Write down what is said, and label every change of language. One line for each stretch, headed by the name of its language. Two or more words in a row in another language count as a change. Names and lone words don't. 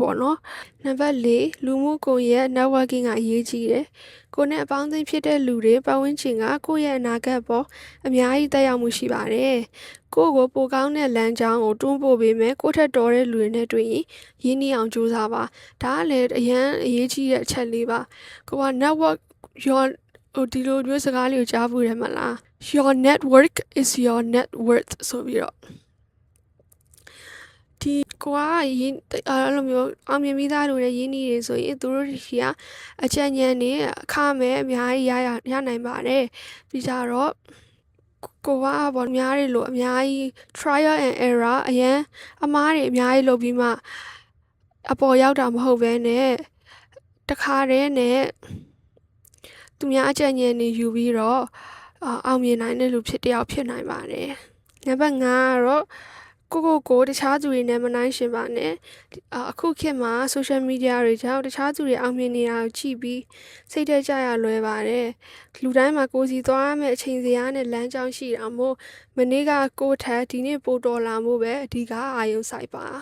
Burmese: ပေါ့နော်နံပါတ်4လူမှုကွန်ရက် networking ကအရေးကြီးတယ်ကိုနဲ့အပေါင်းအသင်းဖြစ်တဲ့လူတွေပတ်ဝန်းကျင်ကကိုယ့်ရဲ့အနာဂတ်ပေါ်အများကြီးသက်ရောက်မှုရှိပါတယ်ကိုယ့်ကိုပိုကောင်းတဲ့လမ်းကြောင်းကိုတွန်းပို့ပေးမယ်ကိုထက်တော်တဲ့လူတွေနဲ့တွေ့ရင်ရင်းနှီးအောင်ကြိုးစားပါဒါကလည်းအရန်အရေးကြီးတဲ့အချက်လေးပါကိုက
English: network your
Burmese: ဒီလိုမျိုးစကားလေးကိုကြားဘူးတယ်မလား
English: your network is your net worth
Burmese: ဆိုပြီးတော့ ဒီကွာရင်းအဲ့လိုမျိုးအောင်မြင်ပြီးသားလူတွေရင်းနှီးတွေဆိုရင်သူတို့ကြီးကအချက်ညံနေအခမဲ့အများကြီးရနိုင်ပါတယ်ပြီးကြတော့ကိုကပေါ့များ တွေလို့အများကြီး
English: trial and error
Burmese: အရန်အမားတွေအများကြီးလုပ်ပြီးမှအပေါ်ရောက်တာမဟုတ်ဘဲနဲ့တခါတည်းနဲ့ သူများအကြံဉာဏ်တွေယူပြီးတော့အောင်မြင်နိုင်တဲ့လူဖြစ်တယောက်ဖြစ်နိုင်ပါတယ်။နံပါတ်5ကတော့ကိုတခြားသူတွေနဲ့မနှိုင်းယှဉ်ပါနဲ့အခုခေတ်မှာ
English: social media
Burmese: တွေကြောင့်တခြားသူတွေအောင်မြင်နေတာကိုကြည့်ပြီးစိတ်ထဲကျရလွယ်ပါတယ်။လူတိုင်းမှာကိုယ်စီသွားရမယ့်အချိန်စရာနဲ့လမ်းကြောင်းရှိတာမို့မနေ့ကကိုထက်ဒီနေ့ပိုတော်လာမှုပဲအဓိကအာရုံစိုက်ပါ